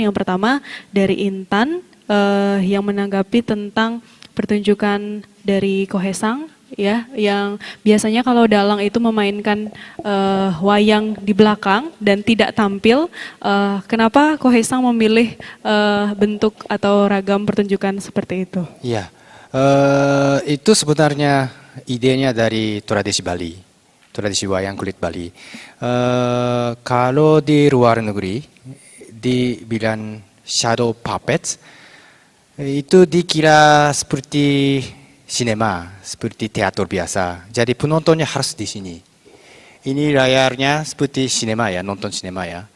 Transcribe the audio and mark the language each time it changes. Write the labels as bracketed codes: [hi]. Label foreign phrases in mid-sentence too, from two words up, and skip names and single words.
[id] Yang pertama dari Intan yang menanggapi tentang pertunjukan dari Kohesang, ya, yang biasanya kalau dalang itu memainkan wayang di belakang dan tidak tampil, kenapa Kohesang memilih bentuk atau ragam pertunjukan seperti itu? Iya, itu sebenarnya idenya dari tradisi Bali, tradisi wayang kulit Bali. Kalau di luar negeri dibilang [en] shadow puppets, [id] itu dikira seperti sinema, seperti teater biasa. Jadi penontonnya harus di sini. Ini layarnya seperti sinema ya, nonton sinema ya.